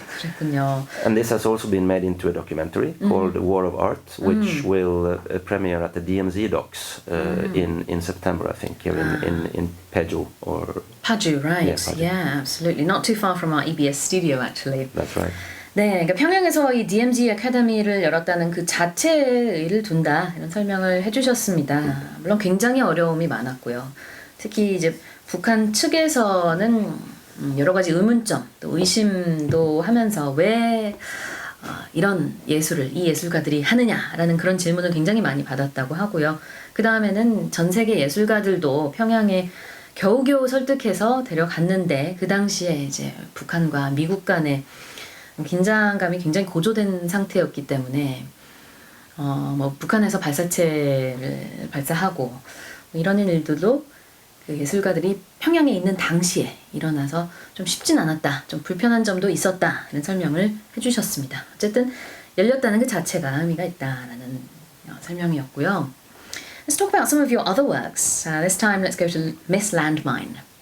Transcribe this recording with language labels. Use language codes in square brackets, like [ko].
[ko] 그렇군요. [en] And this has also been made into a documentary called War of Art, which will premiere at the DMZ Docs in September, I think, here in Paju or Paju, right? Yeah, Paju. Yeah, absolutely. Not too far from our EBS studio, actually. That's right. [ko] 네, 그러니까 평양에서 이 DMZ 아카데미를 열었다는 그 자체에 의의를 둔다 이런 설명을 해주셨습니다. 물론 굉장히 어려움이 많았고요. 특히 이제 북한 측에서는 여러 가지 의문점, 또 의심도 하면서 왜 이런 예술을 이 예술가들이 하느냐라는 그런 질문을 굉장히 많이 받았다고 하고요. 그 다음에는 전 세계 예술가들도 평양에 겨우겨우 설득해서 데려갔는데 그 당시에 이제 북한과 미국 간의 긴장감이 굉장히 고조된 상태였기 때문에 북한에서 발사체를 발사하고 이런 일들도 그 예술가들이 평양에 있는 당시에 일어나서 좀 쉽진 않았다, 좀 불편한 점도 있었다 이런 설명을 해주셨습니다. 어쨌든 열렸다는 그 자체가 의미가 있다라는 설명이었고요. [en] Let's talk about some of your other works. This time let's go to Miss Landmine.